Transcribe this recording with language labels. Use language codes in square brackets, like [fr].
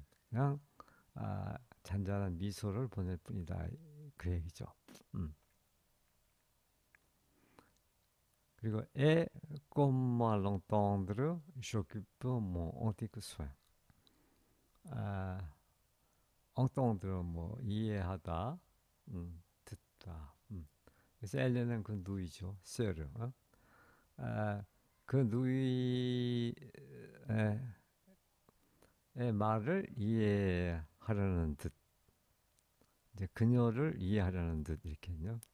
[ko] 그냥 잔잔한 미소를 보낼 뿐이다 그 얘기죠. 음. [fr] 그리고 comme à l'entendre j'occupe mon antique soin. [ko] 아, entendre 뭐 이해하다, 듣다. 그래서 엘레는 그 누이죠, 세르. 그 누이의 말을 이해하려는 듯, 이제 그녀를 이해하려는 듯 이렇게요.